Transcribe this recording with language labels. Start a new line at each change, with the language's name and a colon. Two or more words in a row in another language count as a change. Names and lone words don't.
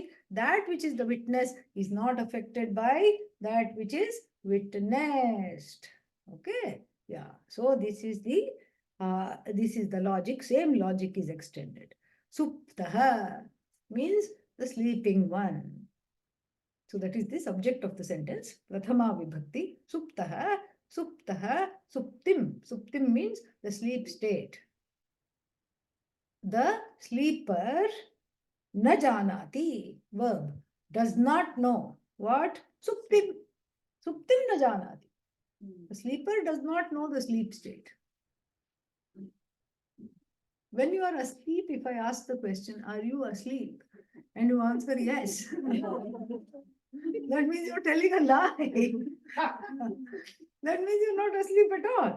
English: That which is the witness is not affected by that which is witnessed. Okay, yeah. So this is the logic. Same logic is extended. Suptaha means the sleeping one. So that is the subject of the sentence.
Sanskrit: Prathama vibhakti. Suptaha, suptaha, suptim.
English: Suptim means the sleep state. The sleeper
Sanskrit: na janati,
English: verb, does not know. What?
Sanskrit: Suptim. Suptim na janati.
English: The sleeper does not know the sleep state. When you are asleep, if I ask the question, are you asleep? And you answer yes. That means you're telling a lie. That means you're not asleep at all.